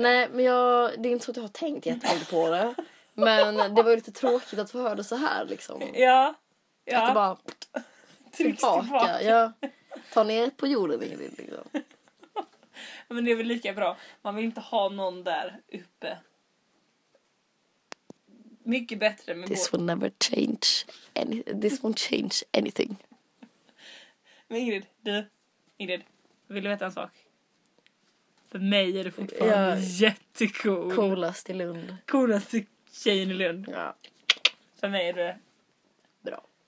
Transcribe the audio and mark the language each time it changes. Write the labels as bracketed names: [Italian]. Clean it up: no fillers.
[Swedish] Nej, men det är inte så att jag har tänkt jättemycket på det. Men det var ju lite tråkigt att få höra det så här liksom. Ja. Ja. Att det bara tillbaka. Jag tar ner på jorden Ingrid liksom. Men det är väl lika bra. Man vill inte ha någon där uppe. Mycket bättre [English] med this will never change this won't change anything. [Swedish] Men Ingrid, vill du veta en sak? För mig är det fortfarande jättecool. Coolast i Lund. Coolast i tjejen i Lund. Ja. För mig är det bra.